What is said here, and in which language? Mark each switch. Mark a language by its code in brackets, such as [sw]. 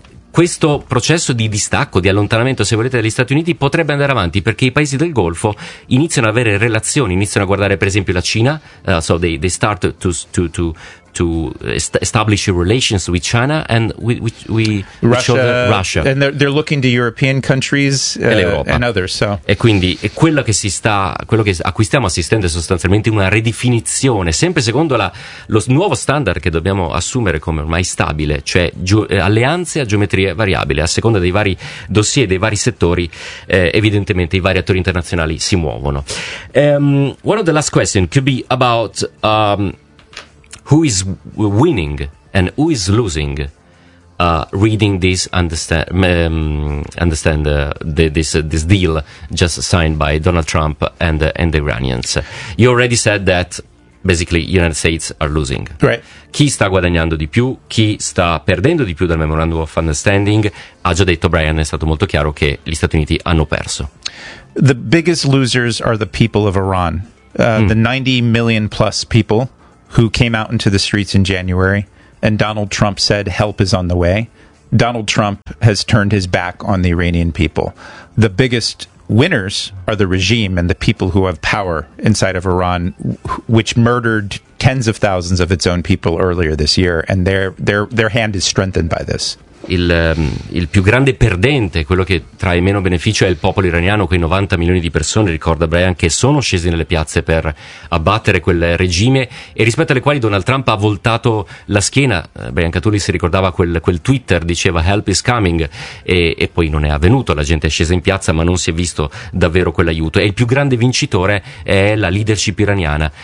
[it] questo processo di distacco, di allontanamento, se volete, dagli Stati Uniti potrebbe andare avanti perché i paesi del Golfo iniziano ad avere relazioni, iniziano a guardare per esempio la Cina, [en] so they start to establish relations with China and with Russia. And they're looking to European countries and others, so. [it] E quindi è quello che si sta, quello che a cui stiamo assistendo è sostanzialmente una ridefinizione, sempre secondo lo nuovo standard che dobbiamo assumere come ormai stabile, cioè alleanze a geometria variabile, a seconda dei vari dossier, dei vari settori, evidentemente i vari attori internazionali si muovono. [en] One of the last questions could be about who is winning and who is losing reading this this deal just signed by Donald Trump and the Iranians. You already said that basically United States are losing. Right. [it] Chi sta guadagnando di più, chi sta perdendo di più dal memorandum of understanding? Ha già detto Brian, è stato molto chiaro che gli Stati Uniti hanno perso. [en] The biggest losers are the people of Iran. The 90 million plus people who came out into the streets in January, and Donald Trump said, help is on the way. Donald Trump has turned his back on the Iranian people. The biggest winners are the regime and the people who have power inside of Iran, which murdered tens of thousands of its own people earlier this year, and their hand is strengthened by this. [it] il più grande perdente, quello che trae meno beneficio, è il popolo iraniano, quei 90 milioni di persone, ricorda Brian, che sono scesi nelle piazze per abbattere quel regime e rispetto alle quali Donald Trump ha voltato la schiena. Brian Catulli si ricordava quel Twitter, diceva [en] help is coming, [it] e poi non è avvenuto, la gente è scesa in piazza ma non si è visto davvero quell'aiuto, e il più grande vincitore è la leadership iraniana.